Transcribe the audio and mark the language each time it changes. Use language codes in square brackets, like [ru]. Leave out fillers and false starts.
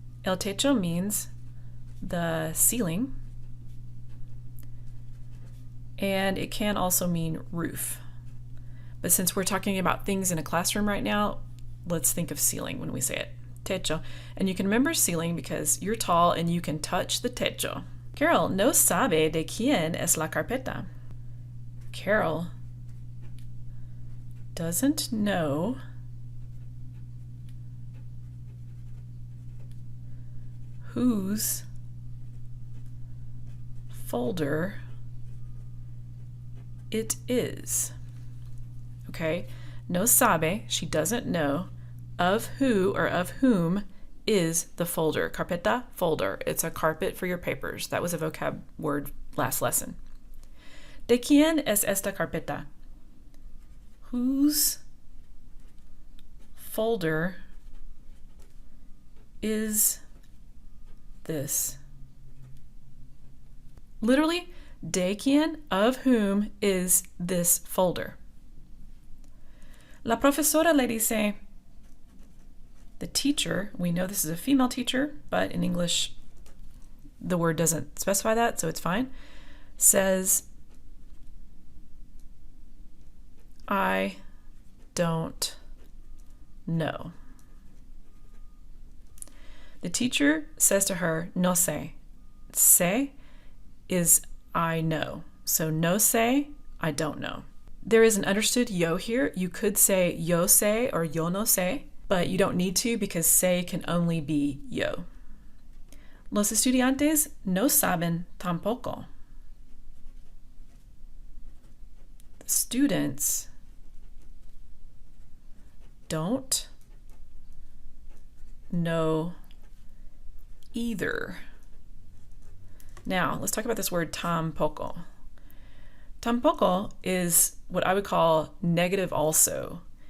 [en] El techo means the ceiling. And it can also mean roof. But since we're talking about things in a classroom right now, let's think of ceiling when we say it. Techo. And you can remember ceiling because you're tall and you can touch the techo. [es] Carol no sabe de quién es la carpeta. [en] Carol doesn't know whose folder it is. Okay, [es] no sabe, [en] she doesn't know, of who or of whom is the folder. Carpeta, folder. It's a carpet for your papers. That was a vocab word last lesson. [es] ¿De quién es esta carpeta? [en] Whose folder is this? Literally, [es] de quién, [en] of whom is this folder? [es] La profesora le dice, [en] the teacher, we know this is a female teacher, but in English the word doesn't specify that, so it's fine, says, I don't know. The teacher says to her, [es] no sé. [en] Sé is I know. So [es] no sé, [en] I don't know. There is an understood yo here. You could say [es] yo sé [en] or [es] yo no sé, [en] but you don't need to because sé can only be yo. [es] Los estudiantes no saben tampoco. [en] The students don't know either. Now, let's talk about this word tampoco. Tampoco is what I would call negative also.